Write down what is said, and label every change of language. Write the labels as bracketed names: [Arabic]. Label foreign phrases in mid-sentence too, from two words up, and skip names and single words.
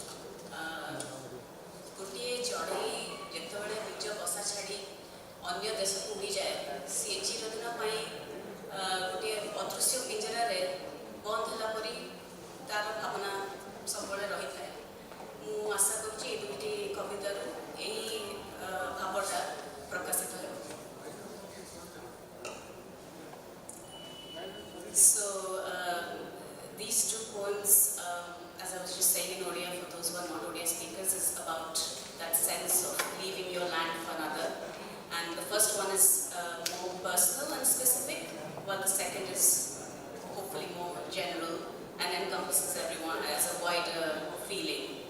[Odia] ଗୋଟିଏ ଚଢ଼େଇ ଯେତେବେଳେ ନିଜ ବସା ଛାଡ଼ି ଅନ୍ୟ ଦେଶକୁ ଉଡ଼ିଯାଏ ସିଏ ଚିରଦିନ ପାଇଁ ଗୋଟିଏ ଅଦୃଶ୍ୟ ପିଞ୍ଜରାରେ ବନ୍ଦ ହେଲା ପରି ତା'ର ଭାବନା ସବୁବେଳେ ରହିଥାଏ ମୁଁ ଆଶା କରୁଛି ଏ ଦୁଇଟି କବିତାରୁ ଏହି ଭାବଟା ପ୍ରକାଶିତ ହେବ [English] So these two poems, as I was just saying in Odia for those who are not Odia speakers, is about that sense of leaving your land for another. And the first one is more personal and specific, while the second is hopefully more general and encompasses everyone as a wider feeling.